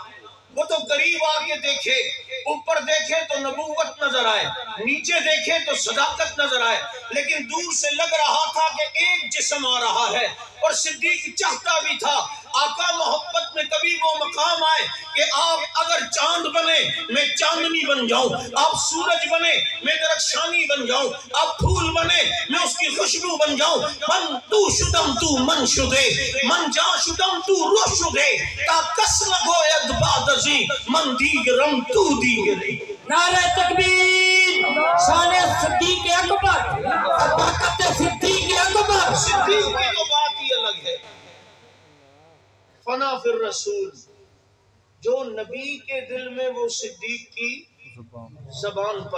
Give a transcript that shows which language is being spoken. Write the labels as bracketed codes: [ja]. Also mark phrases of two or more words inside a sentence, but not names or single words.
[ur] وہ تو قریب آ کے دیکھے، اوپر دیکھے تو نبوت نظر آئے، نیچے دیکھے تو صداقت نظر آئے، لیکن دور سے لگ رہا تھا کہ ایک جسم آ رہا ہے. اور صدیق چاہتا بھی تھا آقا محبت میں کبھی وہ مقام آئے کہ آپ اگر چاند بنے میں چاندنی بن جاؤں، آپ سورج بنے میں درخشانی بن جاؤں، آپ پھول بنے میں اس کی خوشبو بن جاؤں. [fa] من تو شدم تو من شدے، من جا شدم تو روح شدے، تا کس نہ گوید بعد ازی من دیگرم تو دیگری. [ur] نعرہ تکبیر، شان صدیق اکبر، برکت صدیق اکبر. صدیق کی تو بات ہی الگ ہے. [ar] فنا فی الرسول، [ur] جو نبی کے دل میں وہ صدیق کی زبان پر.